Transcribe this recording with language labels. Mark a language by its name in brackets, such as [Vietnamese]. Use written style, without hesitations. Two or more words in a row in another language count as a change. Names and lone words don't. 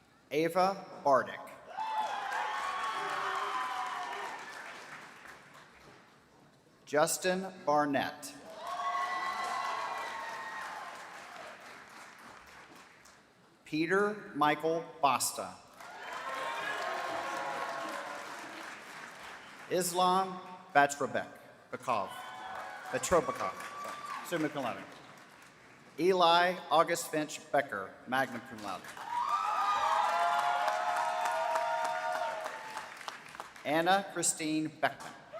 [English] Ava Bardick. Justin Barnett. Peter Michael Basta. Islam Batrobekov. [Latin] Summa cum laude. [English] Eli August Finch Becker, [Latin] magna cum laude. [English] Anna Christine Beckman.